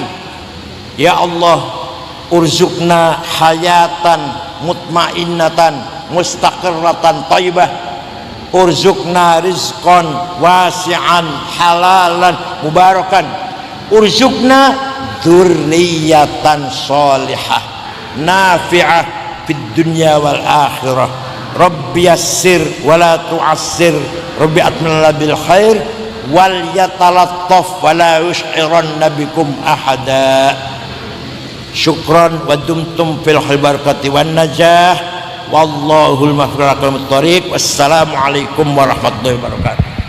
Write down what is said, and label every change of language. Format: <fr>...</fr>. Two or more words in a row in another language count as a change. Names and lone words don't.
<ar>يا الله، ارزقنا حياة مطمئنة مستقرة طيبة، ارزقنا رزقا واسعا حلالا مباركا، ارزقنا ذرية صالحة نافعة في الدنيا والآخرة. رب يسر ولا تعسر، رب أتمم لنا بالخير وليتلطف ولا يشعرن بكم أحدا. شكرا ودمتم في البركة والنجاح، والله الموفق إلى أقوم الطريق. والسلام عليكم ورحمة الله وبركاته.</ar>